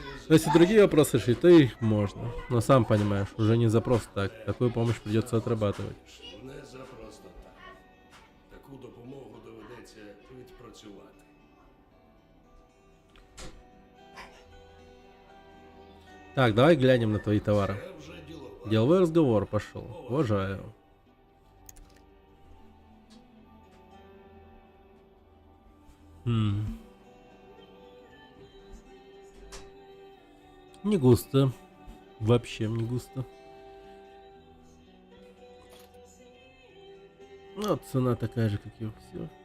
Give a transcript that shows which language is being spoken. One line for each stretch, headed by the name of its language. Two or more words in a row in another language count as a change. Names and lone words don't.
Russian: Но если другие вопросы решить, то их можно. Но сам понимаешь, уже не за просто так. Такую помощь придется отрабатывать. Не за просто так.
Ukrainian: Таку допомогу доведеться відпрацювати.
Russian: Так, давай глянем на твои товары.
Ukrainian: Це вже ділова.
Russian: Деловой разговор пошел. Уважаю. Не густо. Вообще не густо. Ну, цена такая же, как и у всех.